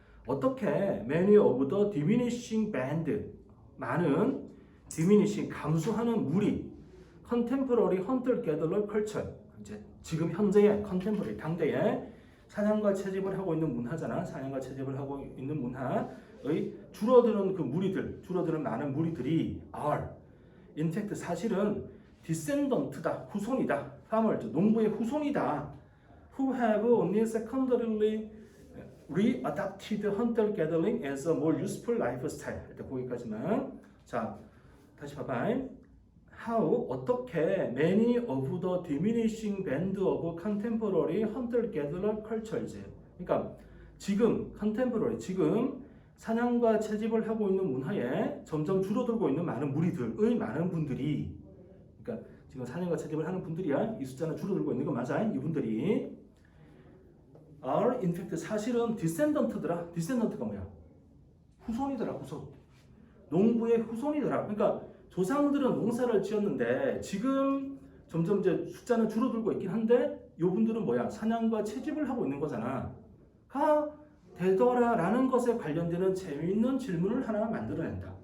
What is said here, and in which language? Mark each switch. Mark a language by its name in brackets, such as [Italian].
[Korean] 어떻게 [English] many of the diminishing band, [Korean] 많은 diminishing 감소하는 무리, [English] contemporary hunter gatherer culture, [Korean] 이제 지금 현재의 contemporary 당대의 사냥과 채집을 하고 있는 문화잖아. 사냥과 채집을 하고 있는 문화의 줄어드는 그 무리들, 줄어드는 많은 무리들이 [English] are in fact [Korean] 사실은 descendant다, 후손이다. farmer, 농부의 후손이다. [English] who have only secondarily readopted hunter gathering as a more useful lifestyle. [Korean] 일단 거기까지만. 자, 다시 봐봐. [English] How, [Korean] 어떻게 [English] many of the diminishing band of contemporary hunter-gatherer cultures. [Korean] 그러니까 지금 contemporary, 지금 사냥과 채집을 하고 있는 문화에 점점 줄어들고 있는 많은 무리들의 많은 분들이, 그러니까 지금 사냥과 채집을 하는 분들이야. 이 숫자는 줄어들고 있는 거 맞아. 이분들이 [English] are in fact [Korean] 사실은 descendant더라. descendant가 뭐야? 후손이더라. 후손. 농부의 후손이더라. 그러니까 조상들은 농사를 지었는데 지금 점점 이제 숫자는 줄어들고 있긴 한데 요분들은 뭐야? 사냥과 채집을 하고 있는 거잖아. 가 되더라라는 것에 관련되는 재미있는 질문을 하나 만들어낸다.